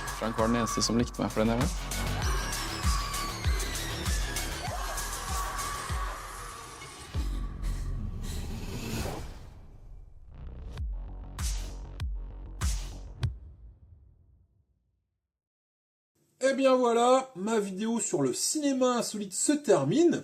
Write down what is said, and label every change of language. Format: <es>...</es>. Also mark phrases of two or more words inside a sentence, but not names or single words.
<no>Frank var den eneste som likte meg for den jeg var.</no> <fr>Eh bien voilà, ma vidéo sur le cinéma insolite se termine.</fr>